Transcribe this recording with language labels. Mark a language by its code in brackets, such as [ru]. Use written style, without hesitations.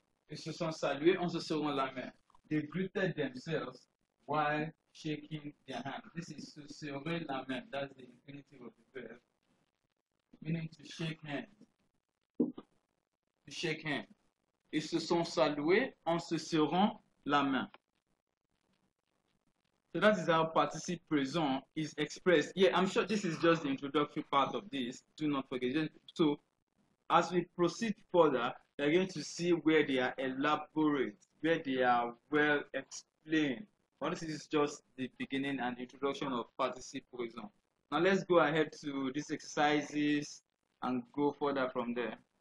[fr] Ils se sont salués en se serrant la main. [en] They greeted themselves while shaking their hand. This is to [fr] serrer la main. [en] That's the infinitive of the verb, meaning to shake hands. To shake hands. [fr] Ils se sont salués en se serrant la main. [en] So that is how participle présent is expressed. Yeah, I'm sure this is just the introductory part of this. Do not forget. So as we proceed further, you're going to see where they are elaborate, where they are well explained. But this is just the beginning and introduction of participle présent. Now let's go ahead to these exercises and go further from there.